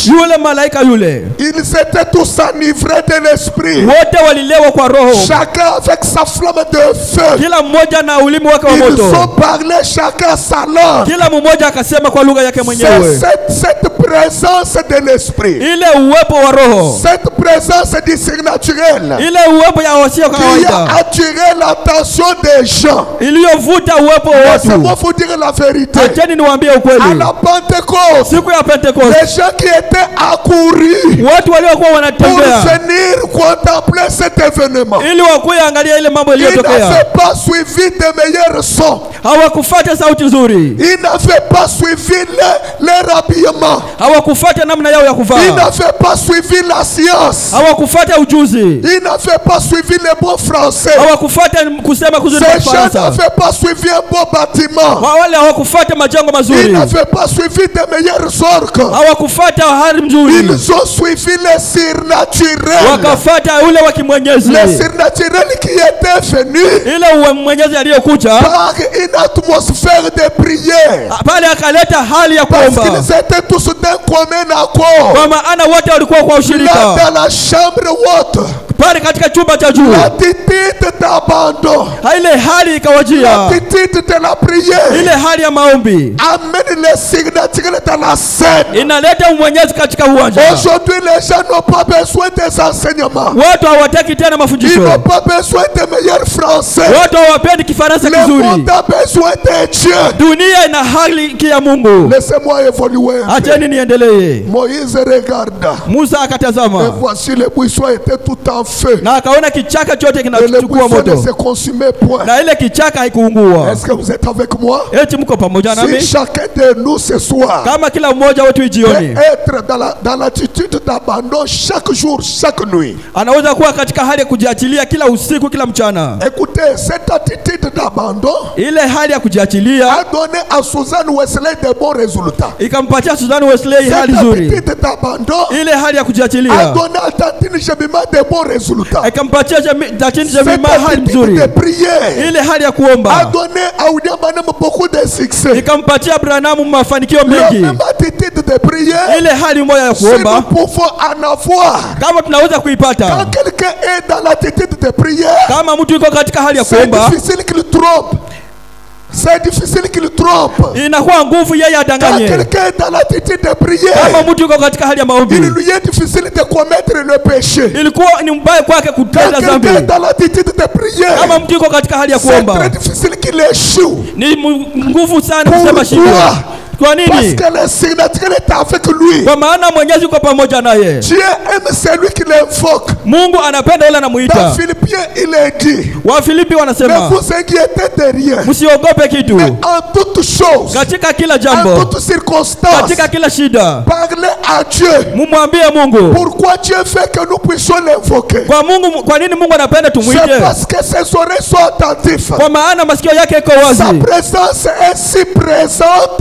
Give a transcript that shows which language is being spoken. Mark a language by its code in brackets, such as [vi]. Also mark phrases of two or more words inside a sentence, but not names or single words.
[sw] yule malaika yule, [fr] ils étaient tous enivrés de l'esprit. [sw] wote walilewa kwa roho, [fr] Chacun avec sa flamme de feu. [sw] kila mmoja na ulimi wake wa [fr] Ils [sw] moto, [fr] ont parlé chacun sa langue. [sw] kila mmoja akasema kwa lugha yake [fr] C'est [sw] mwenyewe. [fr] cette présence de l'esprit, [sw] Ile uwepo wa roho, [fr] cette présence du surnaturel [sw] ile uwepo ya wasio [fr] qui a [sw] kawaida [fr] attiré l'attention des gens. [sw] iliyovuta uwepo wa [fr] Laissez-moi [sw] watu. [fr] vous dire la vérité. [sw] Acheni niwaambie [fr] À [sw] ukweli, [fr] la Pentecôte, [sw] siku ya Pentekoste [fr] les gens qui étaient accourus [sw] watu waliokuwa [fr] pour [sw] wanatembea [fr] venir contempler cet événement, [sw] ili wakuye angalia ile mambo [fr] ils [sw] iliyotokea, [fr] n'avaient pas suivi de meilleurs sons. [sw] hawakufuata sauti nzuri, [fr] Ils n'avaient pas suivi leur habillement. [sw] hawakufuata namna yao ya [fr] Ils [sw] kuvaa, [fr] n'avaient pas suivi la science. [sw] hawakufuata ujuzi, [fr] Ils n'avaient pas suivi les bons français. [sw] hawakufuata kusema kuzuri kwa [fr] Ces gens [sw] Kifaransa, [fr] n'avaient pas suivi un beau bâtiment. [sw] wale hawakufuata majengo [fr] Ils [sw] mazuri, [fr] n'avaient pas suivi de meilleurs orques. [sw] hawakufuata hali mzuri, [fr] Ils ont suivi le surnaturel. [sw] wakafuata ule wa kimwenyezi, [fr] Le surnaturel qui était venu [sw] ile mwenyezi aliyokuja [fr] par une atmosphère de prière. [sw] pale akaleta hali ya [fr] Parce [sw] kuomba, [fr] qu'ils étaient tous d'un commun accord. [sw] kwa maana wote walikuwa kwa [fr] Là [sw] ushirika [fr] dans la chambre haute, [sw] pale katika chumba cha juu. [fr] l'attitude d'abandon, [sw] Ile hali ikawajia, [fr] l'attitude de la prière [sw] ile hali ya maombi [fr] amène le surnaturel dans la scène. [sw] inaleta umwenyezi katika uwanja. [fr] Aujourd'hui, les gens n'ont pas besoin des enseignements. [sw] Watu hawataki tena [fr] Ils [sw] mafundisho, [fr] n'ont pas besoin de meilleurs français. [sw] watu hawapendi Kifaransa [fr] Le [sw] kizuri. [fr] monde a besoin de Dieu. [sw] Dunia ina hali ya Mungu. [fr] Laissez-moi évoluer. [sw] Acheni niendelee. [fr] Moïse regarda. Musa Et [sw] akatazama [fr] voici les buissons étaient tout en feu. [sw] na akaona kichaka chote [fr] Et les [sw] kinachukua [fr] buissons ne [sw] moto [fr] se consumaient point. [sw] na ile kichaka haikuungua. [fr] Est-ce que vous êtes avec moi? [sw] Eti mko pamoja [fr] Si [sw] nami? [fr] chacun de nous ce soir [sw] Kama kila mmoja wetu [fr] peut [sw] ijioni [fr] être dans l'attitude d'abandon chaque jour, chaque nuit. [sw] anaweza kuwa katika hali ya kujiachilia kila usiku kila mchana, [fr] Écoutez, cette attitude d'abandon [sw] ile hali ya kujiachilia [fr] a donné à Suzanne Wesley de bons résultats. [sw] ikampatia Susan Wesley hali [fr] Cette [sw] nzuri. [fr] attitude d'abandon [sw] Ile hali ya [fr] a [sw] kujiachilia [fr] donné à Tantine Jemima de bons résultats. [sw] ikampatia Jachin [fr] Cette [sw] Jemima hali [fr] attitude [sw] nzuri. [fr] de prière [sw] Ile hali ya [fr] a [sw] kuomba [fr] donné à William Branham beaucoup de succès. [sw] ikampatia Branham mafanikio [fr] La [sw] mengi. [fr] même attitude de prière, [sw] Ile hali moja ya [fr] si nous [sw] kuomba [fr] pouvons en avoir, [sw] kama tunaweza [fr] quand [sw] kuipata, [fr] quelqu'un est dans l'attitude de prière, [sw] kama mtu yuko katika hali ya [fr] c'est [sw] kuomba, [fr] difficile qu'il trompe. C'est difficile qu'il trompe. [sw] inakuwa nguvu yeye [fr] Quand [sw] adanganye. [fr] quelqu'un est dans l'attitude de [sw] Kama [fr] prière, [sw] mtu yuko katika hali ya [fr] il [sw] maombi, [fr] lui est difficile de commettre le péché. [sw] ilikuwa ni mbaya kwake [fr] Quand [sw] kutenda [fr] quelqu'un [sw] dhambi. [fr] est dans l'attitude de prière, [sw] Kama mtu yuko katika hali ya [fr] c'est [sw] kuomba, [fr] très difficile qu'il échoue. [sw] ni nguvu sana kusema [fr] Pourquoi? [sw] shida. Kwa [fr] Parce [sw] nini? [fr] que le surnaturel est avec lui. [sw] Kwa maana Mwenyezi yuko pamoja naye. [fr] Dieu aime celui qui l'invoque. [sw] Mungu anapenda yule [fr] Dans [sw] anamuita. [fr] Philippiens, il est dit, [sw] Wafilipi [fr] ne [sw] wanasema [fr] vous inquiétez de rien, [sw] msiogope kitu, [fr] mais en toutes choses, [sw] katika kila [fr] en [sw] jambo, [fr] toutes circonstances, [sw] katika kila shida [fr] parlez à Dieu. [sw] mumwambie Mungu. [fr] Pourquoi Dieu fait que nous puissions l'invoquer? [sw] Kwa Mungu, kwa nini Mungu anapenda [fr] C'est [sw] tumwite? [fr] parce que ses oreilles sont attentives. [sw] Kwa maana masikio yake iko [fr] Sa [sw] wazi, [fr] présence est si présente